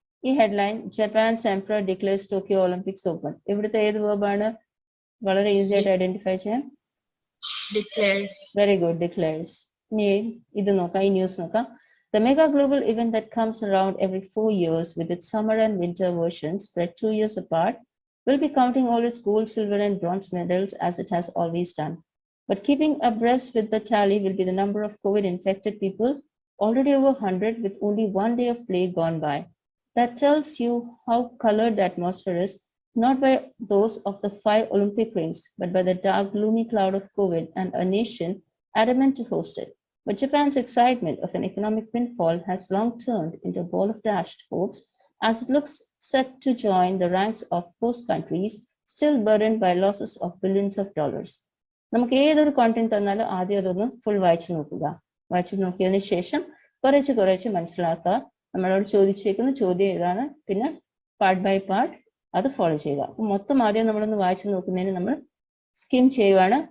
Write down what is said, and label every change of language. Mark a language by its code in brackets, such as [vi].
[en] ഈ headline Japan's emperor declares Tokyo Olympics open. [ml] ഇവിടുത്തെ ഏത് വേർബാണ് വളരെ ഈസി ആയിട്ട് ഐഡന്റിഫൈ ചെയ്യാൻ? [en] Declares. Very good, declares. [ml] ഇനി ഇത് നോക്കാം, ഈ ന്യൂസ് നോക്കാം. [en] The mega global event that comes around every 4 years with its summer and winter versions spread 2 years apart will be counting all its gold, silver and bronze medals as it has always done. But keeping abreast with the tally will be the number of COVID infected people, already over 100 with only 1 day of play gone by. That tells you how colored the atmosphere is, not by those of the 5 Olympic rings, but by the dark, gloomy cloud of COVID and a nation adamant to host it. But Japan's excitement of an economic windfall has long turned into a ball of dashed hopes as it looks set to join the ranks of host countries still burdened by losses of billions of dollars. [ml] നമുക്ക് ഏതൊരു content തന്നാലും ആദ്യം അതൊന്ന് full വായിച്ചു നോക്കുക. വായിച്ചു നോക്കിയതിന് ശേഷം കുറേശ്ശെ മനസ്സിലാക്കുക. നമ്മളോട് ചോദിച്ചേക്കുന്ന ചോദ്യം ഏതാണ്, പിന്നെ പാർട്ട് ബൈ പാർട്ട് അത് ഫോളോ ചെയ്യുക. അപ്പം മൊത്തം ആദ്യം നമ്മളൊന്ന് വായിച്ചു നോക്കുന്നതിന് നമ്മൾ സ്കിം ചെയ്യുവാണ്.